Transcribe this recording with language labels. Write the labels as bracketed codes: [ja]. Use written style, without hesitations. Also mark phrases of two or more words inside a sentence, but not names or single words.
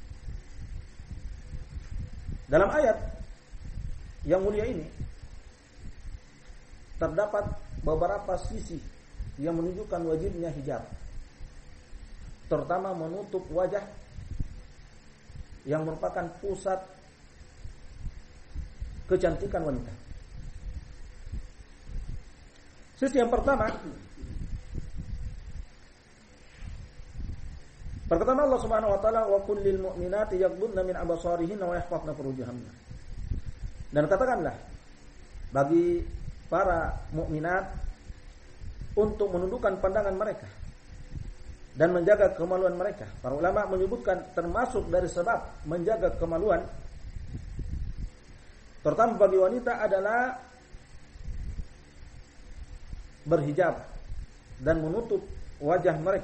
[id] Dalam ayat yang mulia ini terdapat beberapa sisi yang menunjukkan wajibnya hijab, terutama menutup wajah yang merupakan pusat kecantikan wanita. Sisi yang pertama, perkataan Allah [ar] سبحانه وتعالى وقل للمؤمنات يغضضن من أبصارهن ويحفظن فروجهن. [id] Dan katakanlah bagi para mukminat untuk menundukkan pandangan mereka dan menjaga kemaluan mereka. Para ulama menyebutkan termasuk dari sebab menjaga kemaluan, terutama bagi wanita, adalah berhijab dan menutup wajah mereka.